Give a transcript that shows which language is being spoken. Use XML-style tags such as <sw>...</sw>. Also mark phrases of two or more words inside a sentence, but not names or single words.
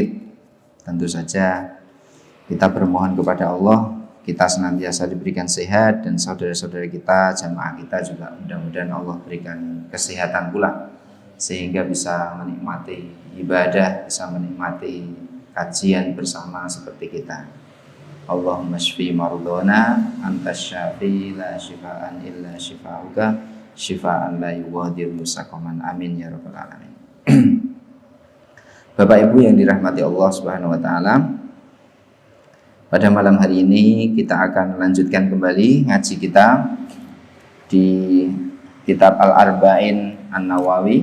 <id>Tentu saja kita bermohon kepada Allah kita senantiasa diberikan sehat, dan saudara-saudara kita, jamaah kita juga mudah-mudahan Allah berikan kesehatan pula sehingga bisa menikmati ibadah, bisa menikmati kajian bersama seperti kita.</id> <ar>اللهم اشف مرضانا أنت الشافي لا شفاء إلا شفاؤك شفاء لا يغادر سقما, آمين يا رب العالمين.</ar> <id>Bapak Ibu yang dirahmati Allah</id> <ar>سبحانه وتعالى,</ar> <id>pada malam hari ini kita akan melanjutkan kembali ngaji kita di kitab Al-Arba'in An-Nawawi.</id>